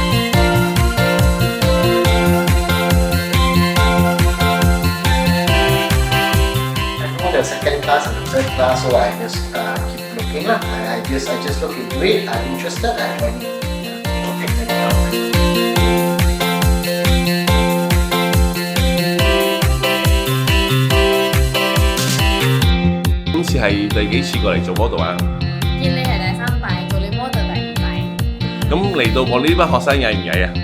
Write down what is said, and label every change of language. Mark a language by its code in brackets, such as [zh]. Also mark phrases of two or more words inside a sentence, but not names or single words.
[en] I know the second class and the third class, so I just keep looking lah. I just look into it, I'm interested, I join it. Okay, take it out. [yue] 今次係第幾次過嚟做 model 啊？見你係第三屆，做你 model 第五屆，咁嚟到我呢班學生曳唔曳啊？